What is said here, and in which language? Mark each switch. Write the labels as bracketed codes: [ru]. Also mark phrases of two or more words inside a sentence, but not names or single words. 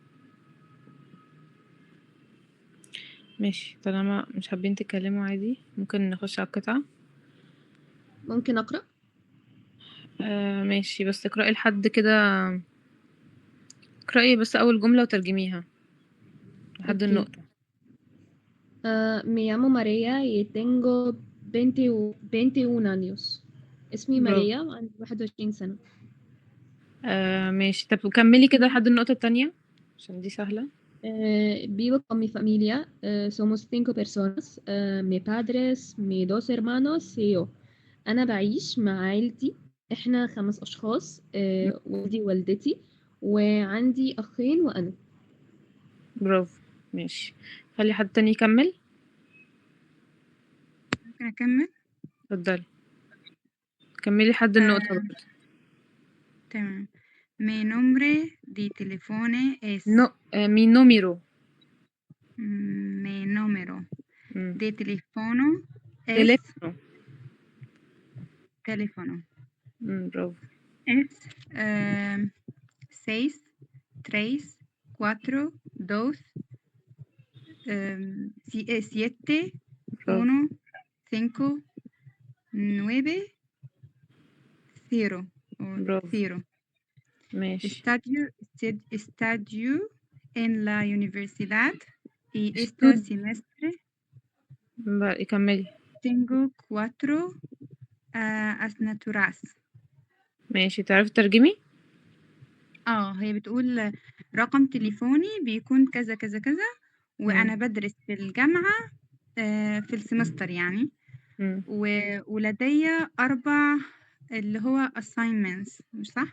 [ar] ماشي، طالما مش حابين تتكلموا عادي ممكن نخش على القطعة. ممكن اقرا. ماشي، بس اقرأي لحد كده، اقرأي بس أول جملة وترجميها لحد اوكي. النقطة. [es] Me llamo María y tengo 21 años. [ar] اسمي برافو. ماريا وعندي 21 سنة. ماشي، طب كملي كده لحد النقطة التانية عشان دي سهلة. [es] Vivo con mi familia. Somos 5 personas. Mi padres, mis 2 hermanos y yo. [ar] أنا بعيش مع عيلتي. إحنا 5 أشخاص. والدي والدتي وعندي أخين وأنا. برافو. ماشي، خلي حد تاني يكمل. ممكن أكمل؟ اتفضلي كملي لحد النقطة برضه. تمام. [es] Mi nombre de teléfono es mi número. Mi número de teléfono es teléfono. [ar] برافو. [es] es 6 3 4 2 7 1 5 9 0 [ar] برافو. 0. ماشي. [es] Estudio en la universidad y este semestre [ar] كملي. [es] tengo 4 asignaturas. [ar] ماشي، تعرفي ترجمي؟ هي بتقول رقم تليفوني بيكون كذا كذا كذا، وأنا بدرس في الجامعة في السمستر يعني. ولدي 4 اللي هو assignments، مش صح؟